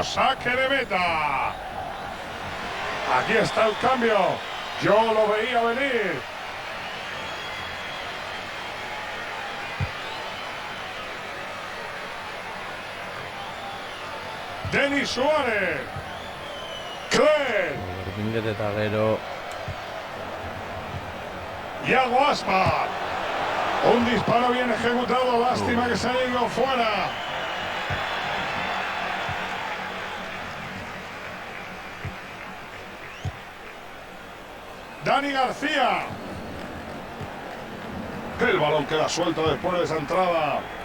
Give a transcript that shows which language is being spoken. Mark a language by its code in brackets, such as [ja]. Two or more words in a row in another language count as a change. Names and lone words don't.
[es] Saque de meta. Aquí está el cambio. Yo lo veía venir. Denis Suárez. Cler. [eu] Berpinget eta gero. [es] Iago Aspas. Un disparo bien ejecutado. Lástima que se haya ido fuera. Dani García. El balón queda suelto después de esa entrada.